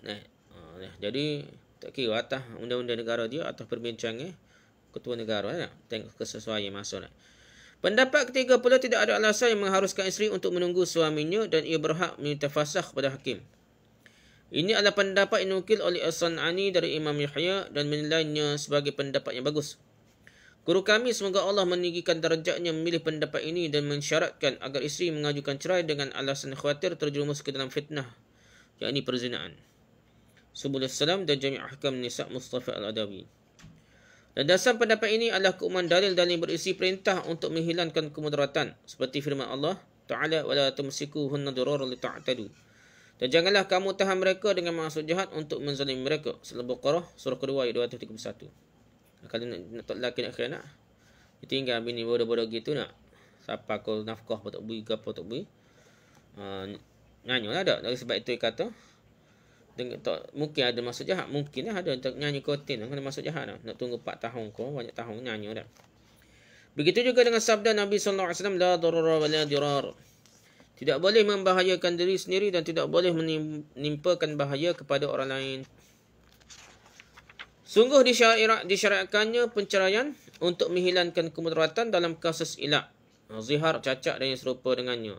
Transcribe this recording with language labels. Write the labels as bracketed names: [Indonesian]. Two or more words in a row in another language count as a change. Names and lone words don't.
[Malay] Jadi tak kira atas undang-undang negara dia atau perbincangan ketua negara lah. Tengok kesesuaian masuk lah. Pendapat ketiga pula, tidak ada alasan yang mengharuskan isteri untuk menunggu suaminya dan ia berhak meminta fasakh pada hakim. Ini adalah pendapat yang dinukil oleh As-San'ani dari Imam Yahya dan menilainya sebagai pendapat yang bagus. Guru kami, semoga Allah meninggikan darjatnya, memilih pendapat ini dan mensyaratkan agar isteri mengajukan cerai dengan alasan khawatir terjerumus ke dalam fitnah, yakni perzinaan. Subulus Salam dan Jami' Ahkam Nisa Mustafa Al-Adawi. Dan dasar pendapat ini adalah keumuman dalil-dalil berisi perintah untuk menghilangkan kemudaratan, seperti firman Allah Ta'ala, [Arabic] ولا تمسكوهن ضرارا لتعتدوا. [Malay] Dan janganlah kamu tahan mereka dengan maksud jahat untuk menzalimi mereka. Surah Al-Baqarah, surah kedua ayat 231. Kalau nak tak lelaki nak khianat, dia tinggal bini bodoh-bodoh gitu nak. Siapa kau nafkah apa tak beri, apa tak beri. Nyanyi lah tak. Dari sebab itu dia kata, mungkin ada maksud jahat. Mungkin lah ada untuk nyanyi kotin. Ada maksud jahat lah. Nak tunggu 4 tahun kau, banyak tahun nyanyi lah. Begitu juga dengan sabda Nabi SAW, [Arabic] لا ضرر ولا ضرار. [Malay] Tidak boleh membahayakan diri sendiri dan tidak boleh menimpakan bahaya kepada orang lain. Sungguh disyariatkannya penceraian untuk menghilangkan kemudaratan dalam kasus ilak, zihar, cacat dan yang serupa dengannya.